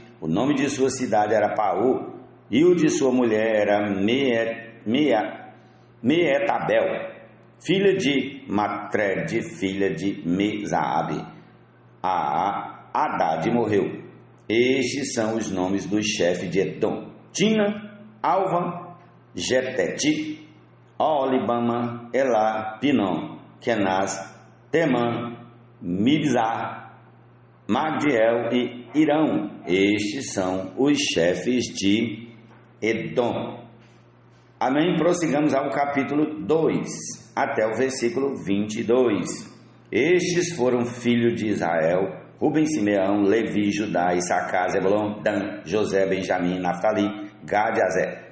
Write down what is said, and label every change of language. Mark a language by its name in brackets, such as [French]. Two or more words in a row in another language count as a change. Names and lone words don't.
[Portuguese] O nome de sua cidade era Paú, e o de sua mulher era Meetabel, filha de Matred, filha de Mezaabe. Hadade morreu. Estes são os nomes dos chefes de Edom: Tina, Alvan, Jetete, Olibama, Elá, Pinom, Kenaz, Temã, Mibzar, Magdiel e Irão. Estes são os chefes de Edom. Amém? Prossigamos ao capítulo 2, até o versículo 22. Estes foram filhos de Israel: Ruben, Simeão, Levi, Judá, Issacar, Zebulon, Dan, José, Benjamim, Naftali, Gad e Azer.